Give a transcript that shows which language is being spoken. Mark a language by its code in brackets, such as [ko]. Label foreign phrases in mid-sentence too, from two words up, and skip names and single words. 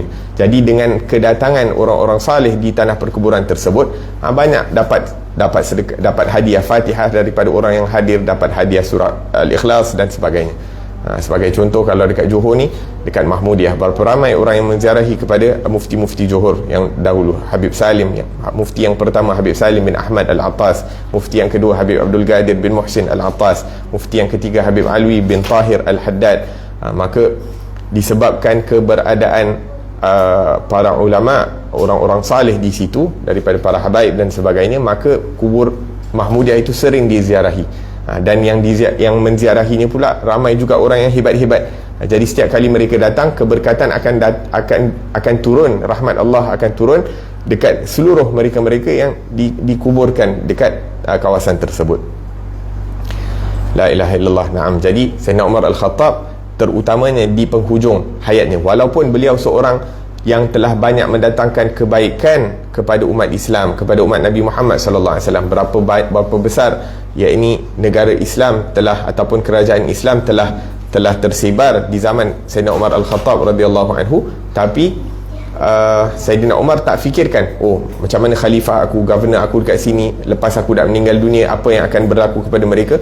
[ms] Jadi dengan kedatangan orang-orang saleh di tanah perkuburan tersebut, banyak dapat hadiah Fatihah daripada orang yang hadir, dapat hadiah surah Al-Ikhlas dan sebagainya. Sebagai contoh, kalau dekat Johor ni, dekat Mahmudiah, berapa ramai orang yang menziarahi kepada mufti-mufti Johor yang dahulu. Habib Salim, mufti yang pertama Habib Salim bin Ahmad Al-Attas, mufti yang kedua Habib Abdul Qadir bin Muhsin Al-Attas, mufti yang ketiga Habib Alwi bin Tahir Al-Haddad. Maka disebabkan keberadaan para ulama, orang-orang saleh di situ daripada para habaib dan sebagainya, maka kubur Mahmudiah itu sering diziarahi. Dan yang menziarahinya pula ramai juga orang yang hebat-hebat. Jadi setiap kali mereka datang, keberkatan akan turun, rahmat Allah akan turun dekat seluruh mereka-mereka yang dikuburkan dekat kawasan tersebut. [ar] لا إله إلا الله. نعم. [ms] Jadi Sayyidina Umar Al-Khattab terutamanya di penghujung hayatnya, walaupun beliau seorang yang telah banyak mendatangkan kebaikan kepada umat Islam, kepada umat Nabi Muhammad [ar] صلى الله عليه وسلم, [ms] berapa besar yakni negara Islam telah ataupun kerajaan Islam telah tersebar di zaman Sayyidina Umar Al-Khattab [ar] رضي الله عنه, [ms] tapi Sayyidina Umar tak fikirkan macam mana khalifah aku, governor aku dekat sini lepas aku dah meninggal dunia, apa yang akan berlaku kepada mereka.